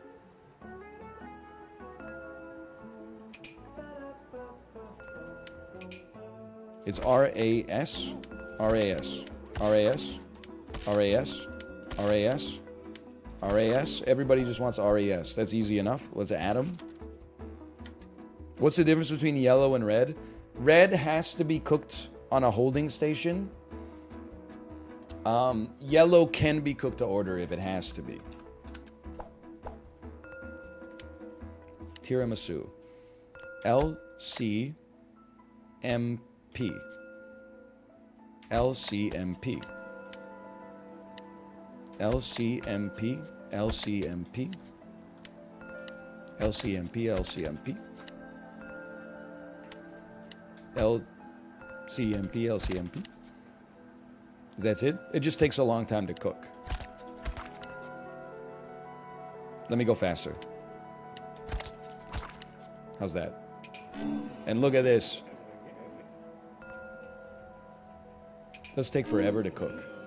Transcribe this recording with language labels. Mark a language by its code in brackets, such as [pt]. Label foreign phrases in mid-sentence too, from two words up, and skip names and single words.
[en] It's RAS, RAS, RAS, RAS, RAS, RAS. Everybody just wants RAS. That's easy enough. Let's add them. What's the difference between yellow and red? Red has to be cooked on a holding station. Yellow can be cooked to order if it has to be. Tiramisu. LC LCMP. LCMP. LCMP. LCMP. LCMP. LCMP. LCMP. LCMP. That's it? It just takes a long time to cook. Let me go faster. How's that? And look at this. Does take forever to cook.